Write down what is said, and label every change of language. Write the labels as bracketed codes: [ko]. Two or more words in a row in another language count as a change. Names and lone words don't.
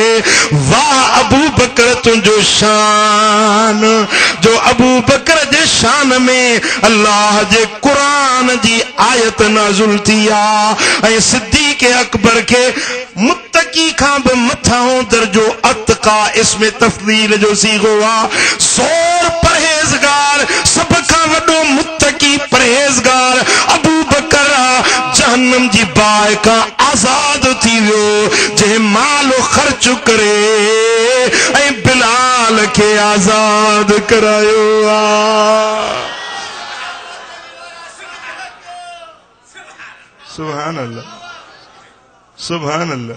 [sd] वाह अबू बकर तुंहिंजो शान, जो अबू बकर जे शान में अल्लाह जे क़ुरान जी आयत नाज़िल थी आ। ऐं सिद्दीक़ अकबर खे मुत्तकी खां बि मथां दर्जो अतका इसमें तफ़दील जो सीगो आ। ज़ोर परहेज़गार, सभ खां वॾो मुत्तकी परहेज़गार अबू बकर आ। جہنم جی باہ کا آزاد تھی ویو جے مال خرچ کرے اے بلال کے آزاد کرایو [ar] سبحان اللہ سبحان اللہ